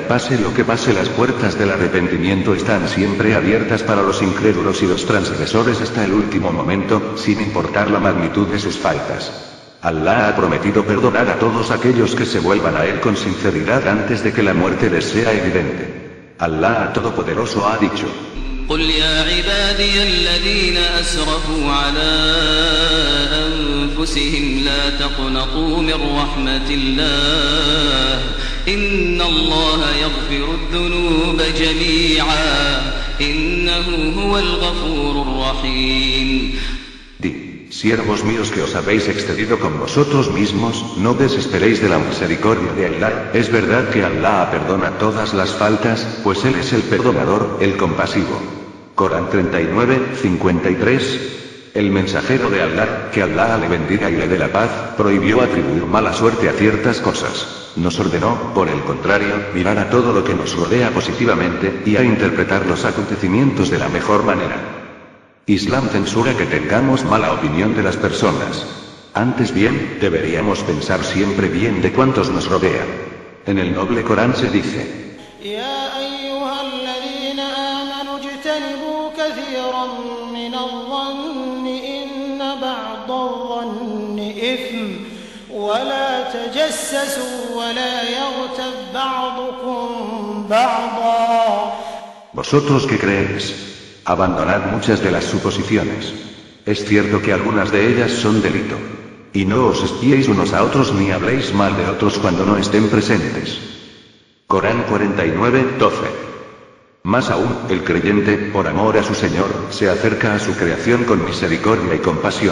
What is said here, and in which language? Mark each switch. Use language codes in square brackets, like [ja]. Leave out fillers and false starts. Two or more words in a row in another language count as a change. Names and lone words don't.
[es] Pase lo que pase, las puertas del arrepentimiento están siempre abiertas para los incrédulos y los transgresores hasta el último momento, sin importar la magnitud de sus faltas. Allah ha prometido perdonar a todos aquellos que se vuelvan a Él con sinceridad antes de que la muerte les sea evidente. Allah Todopoderoso ha dicho: [ar] قل يا عبادي الذين أسرفوا على أنفسهم لا تقنطوا من رحمة الله إن الله يغفر الذنوب جميعا إنه هو الغفور الرحيم. [es] Di, siervos míos que os habéis excedido con vosotros mismos, no desesperéis de la misericordia de Allah. Es verdad que Allah perdona todas las faltas, pues Él es el perdonador, el compasivo. Corán 39:53. El mensajero de Allah, que Allah le bendiga y le dé la paz, prohibió atribuir mala suerte a ciertas cosas. Nos ordenó, por el contrario, mirar a todo lo que nos rodea positivamente, y a interpretar los acontecimientos de la mejor manera. Islam censura que tengamos mala opinión de las personas. Antes bien, deberíamos pensar siempre bien de cuantos nos rodean. En el noble Corán se dice: [ar] يا أيها الذين آمنوا اجتنبوا كثيرا من الظن إن بعض الظن إثم ولا تجسسوا ولا يغتب بعضكم بعضا. [es] Vosotros que creéis, abandonad muchas de las suposiciones. Es cierto que algunas de ellas son delito. Y no os espiéis unos a otros ni habléis mal de otros cuando no estén presentes. Corán 49:12. Más aún, el creyente, por amor a su Señor, se acerca a su creación con misericordia y compasión.